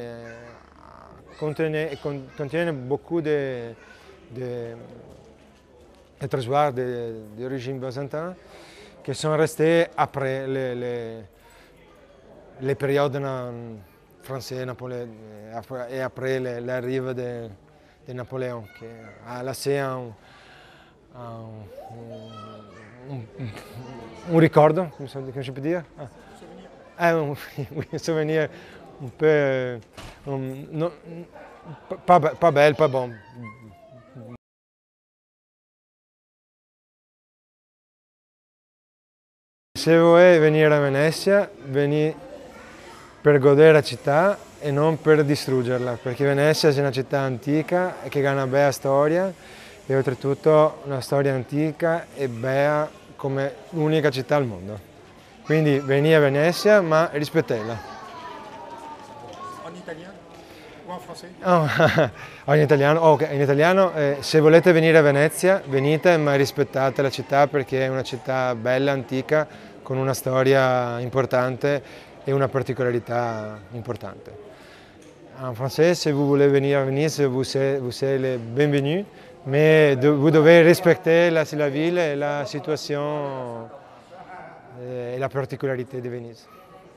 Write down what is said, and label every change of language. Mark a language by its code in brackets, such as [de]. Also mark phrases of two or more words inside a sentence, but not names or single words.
[fr] contiennent beaucoup de trésors d'origine byzantine qui sont restés après les périodes françaises et après l'arrivée de Napoléon, qui a laissé [it] un ricordo, come si può dire? [fr] Un souvenir un peu pas belle, pas bon. [it] Se vuoi venire a Venezia, vieni per godere la città e non per distruggerla, perché Venezia è una città antica che ha una bella storia e oltretutto una storia antica e bella come l'unica città al mondo. Quindi vieni a Venezia, ma rispettala. [fr] En italien o en français? [it] Oh, in italiano? Ok, in italiano, se volete venire a Venezia, venite, ma rispettate la città perché è una città bella, antica, con una storia importante [fr] et une particularité importante. En français, si vous voulez venir à Venise, vous êtes les bienvenus, mais vous devez respecter la ville et la situation et la particularité de Venise.